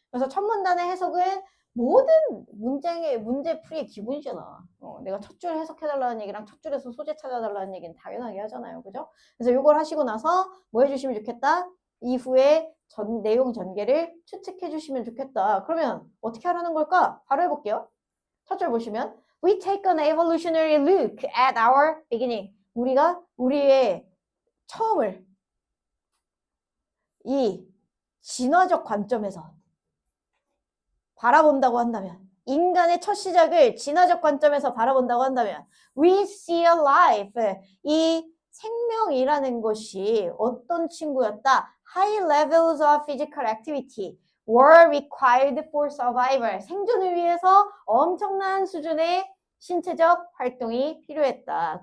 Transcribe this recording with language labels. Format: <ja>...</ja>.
<ko>그래서 첫 문단의 해석은 모든 문제풀이의 기본이잖아. 내가 첫 줄 해석해달라는 얘기랑 첫 줄에서 소재 찾아달라는 얘기는 당연하게 하잖아요. 그죠? 그래서 이걸 하시고 나서 뭐 해주시면 좋겠다? 이후에 내용 전개를 추측해 주시면 좋겠다. 그러면 어떻게 하라는 걸까? 바로 해볼게요. 첫 줄 보시면</ko> <en>We take an evolutionary look at our beginning.</en> <ko>우리가 우리의 처음을 이 진화적 관점에서 바라본다고 한다면 인간의 첫 시작을 진화적 관점에서 바라본다고 한다면</ko> <en>We see a life.</en> <ko>이 생명이라는 것이 어떤 친구였다?</ko> <en>High levels of physical activity were required for survival.</en> <ko>생존을 위해서 엄청난 수준의 신체적 활동이 필요했다.</ko>